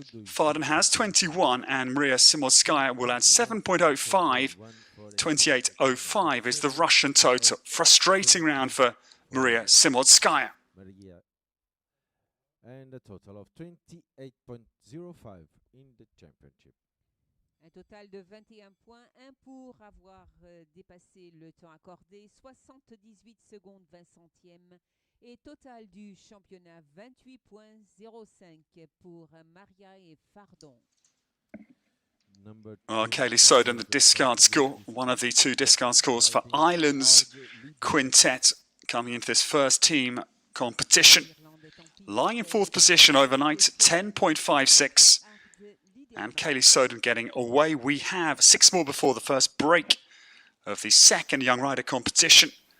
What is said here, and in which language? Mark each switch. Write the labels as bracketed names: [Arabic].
[English] Fardon has 21, and Maria Simunskaya will add 7.05. 28.05 is the Russian total. Frustrating round for Maria Simunskaya. And a total of 28.05 in the championship. [French] Un total de 21 points, 1 pour avoir dépassé le temps accordé, 78 secondes 20 centièmes. Et total du championnat 28.05 pour Maria et Fardon. [English] Kaylee Soden, the discard score, one of the 2 discard scores for Ireland's quintet coming into this first team competition. Lying in 4th position overnight, 10.56. And Kaylee Soden getting away. We have 6 more before the first break of the second Young Rider competition.